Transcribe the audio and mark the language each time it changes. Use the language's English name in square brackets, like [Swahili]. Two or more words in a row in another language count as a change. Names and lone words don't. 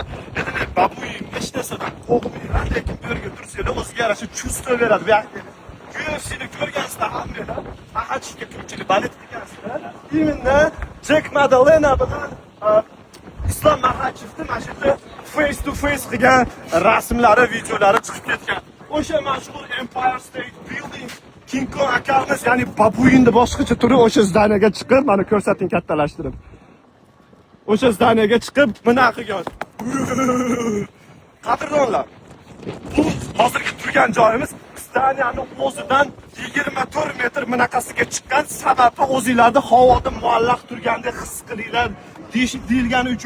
[Uzbek] Endi babuin hech narsadan qo'rqmayman, lekin bu yerga tursanglar o'ziga yarasha chuvство beradi. Bu yoqqa UFC'ni ko'rgansizlar hammalar. Mahachga ko'pchilik balet qilgansizlar. Именно Jack Madalena bilan Islom Maxachevni mana shu yerda [English] face to face [Uzbek] qilgan rasmlari, videolari chiqib ketgan. O'sha mashhur Empire State Building, King Kong akamiz, ya'ni babuinni boshqacha turi o'sha zdaniyaga chiqib, mana ko'rsating kattalashtirib. O'sha zdaniyaga chiqib, buni qilgan. Qadrdonlar, bu hozirgi turgan joyimiz zdaniyani o'zidan 24 metr bunaqasiga chiqqan, sababi o'zingizlarni havoda muallaq turgandek his qilinglar deyilgani uchun.